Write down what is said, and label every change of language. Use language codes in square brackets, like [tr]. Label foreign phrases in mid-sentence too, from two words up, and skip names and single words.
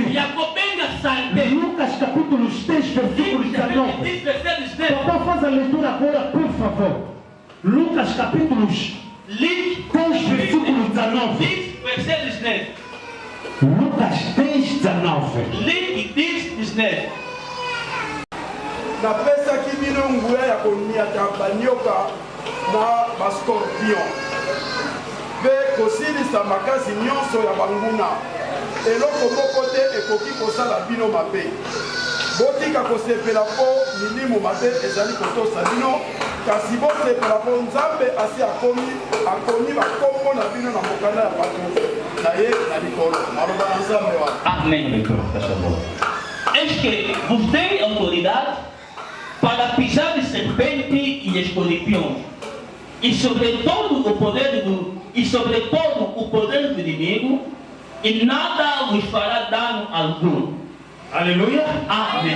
[pt] Lucas capítulo 10, versículo 19. Papá, faz a leitura agora, por favor. Lucas capítulo 10, versículo 19. Lucas 10, 19. [ln] napesaki bino nguya ya koniata banioka na bascorpion mpe kosilisa makasi nyonso ya banguna. Eloko moko te ekoki kosala bino mabe. Botika kosepela mpo milimo mabe ezali kotosa bino, kasi bosepela mpo Nzambe asi akomi bakombo na bino na mokanda ya bato na ye na likolo. Maloba na Nzambe wana. [pt] Amém. [fr] Est-ce que vous [pt] têm autoridade para pisar de serpente e escorpião e sobre todo o poder do inimigo, e nada vos fará dano algum. Aleluia. Amém.